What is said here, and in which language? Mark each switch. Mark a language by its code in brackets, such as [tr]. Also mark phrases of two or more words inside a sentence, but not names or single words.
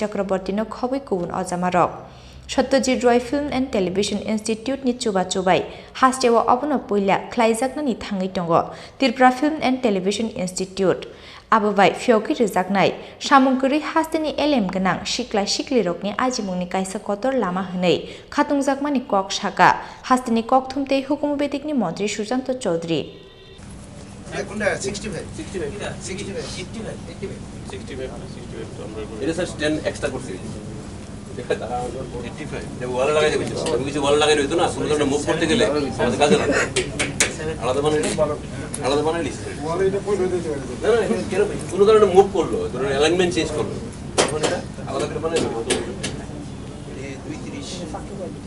[trp] Chakrabortino Khoboi Kubun Ozamarok Satyajit Roy Film and Television Institute ni chubai hastewa abono poila Rwjaknai thangai tongo Tripura Film and Television Institute Ababai Phiyogwi Rwjaknai Samungkuri Hastini LM ganang Shikla Shikli rokni ajimungni kaisa kotor lama hwnei khatungjakmani kok shaka Hastini kokthumte hukumu bedikni Montri Sushant Chaudhary [bn] 65 এটা স্যার 10 এক্সট্রা করছি 85 দেব ওয়ালা লাগাই দেব আমি কিছু ওয়ালা লাগাই রইতো না সুন্দর মুভ করতে গেলে আমাদের কাজে লাগে আলাদা বানাইলি ওয়ালা এটা পড়ে দিতে পারে না না কেন কোনো কারণে মুভ করলো ধরুন [en] alignment change [bn] করলো তখন এটা আলাদা করে বানাই দেব 230